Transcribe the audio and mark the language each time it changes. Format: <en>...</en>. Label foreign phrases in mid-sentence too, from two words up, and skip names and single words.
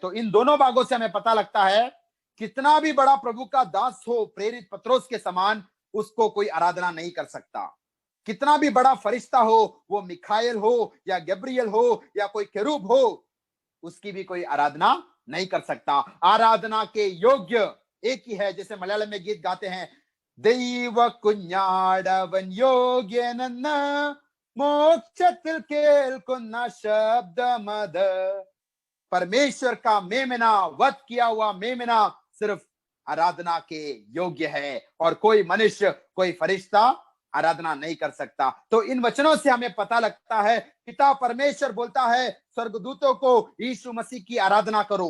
<hi>तो इन दोनों भागों से हमें पता लगता है, कितना भी बड़ा प्रभु का दास हो, प्रेरित पतरस के समान, उसको कोई आराधना नहीं कर सकता। कितना भी बड़ा फरिश्ता हो, वो मिखाएल हो या गैब्रियल हो या कोई केरूब हो, उसकी भी कोई आराधना नहीं कर सकता। आराधना के योग्य एक ही है, जैसे मलयालम में गीत गाते हैं,</hi> <ml>ദൈവ കുഞ്ഞാടവൻ യോഗ്യനെന്ന് മോക്ഷത്തിൽ കേൾക്കുന്ന ശബ്ദമത്।</ml> <hi>परमेश्वर का मेमना, वध किया हुआ मेमना सिर्फ आराधना के योग्य है और कोई मनुष्य, कोई फरिश्ता आराधना नहीं कर सकता। तो इन वचनों से हमें पता लगता है, पिता परमेश्वर बोलता है स्वर्गदूतों को, यीशु मसीह की आराधना करो।</hi>